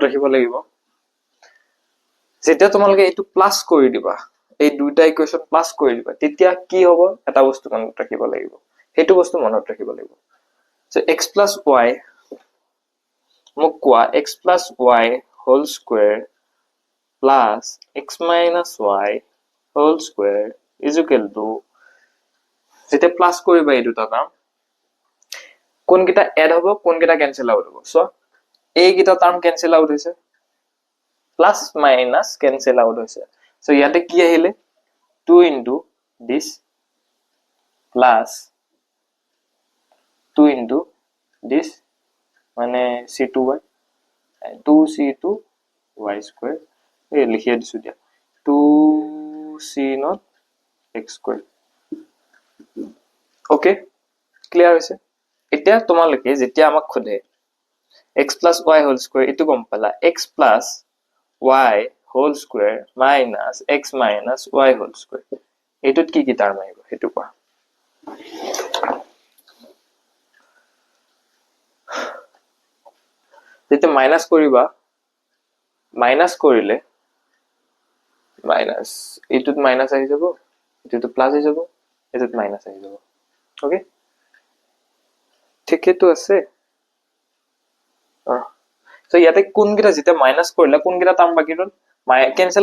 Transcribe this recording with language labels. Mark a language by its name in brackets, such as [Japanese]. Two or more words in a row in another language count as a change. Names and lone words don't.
[Assamese] ৰাখিব লাগিব যেতিয়া তোমালোকে এটো প্লাস কৰি দিবা এই দুইটা ইকুয়েশন প্লাস কৰি দিবা তেতিয়া কি হ'ব এটা বস্তু মনত ৰাখিব লাগিব হেতু বস্তু মনত ৰাখিব লাগিব সো x + y মোক কোৱা x + y হোল [English] square plus x - y whole square is equal to [Assamese] যেতিয়া প্লাস কৰিবা এই দুটা টার্ম কোন কিটা এড হ'ব কোন কিটা [English] cancel out [Assamese] হ'ব সো এই কিটা [English] term cancel out [Assamese] হৈছে [English] plus minus cancel out [Assamese] হৈছে সো ইয়াতে কি আহিলে [English] 2 into this plus 2 into this [Assamese] মানে c2y 2c2y square এই লিখিয়ে দিছো দিয়া 2c not x square [English] okay clear [Assamese] হৈছে এতিয়া তোমালোকে যেতিয়া আমাক খোদে [English] x plus y whole square [Assamese] এটো গম পালা [English] x plus y whole square [Assamese] minus x minus y whole square এটোত কি টার্ম আহিব হেতু কোৱা যেতিয়া মাইনাস কৰিবা মাইনাস কৰিলে মাইনাস এটোত মাইনাস আহি যাব এটোত প্লাস আহি যাব এটোত মাইনাস আহি যাব ওকে ঠিকই তো আছে সো ইয়াতে কোন গিটা যেতিয়া মাইনাস কৰিলা কোন গিটা টার্ম বাকি ৰল ক্যান্সেল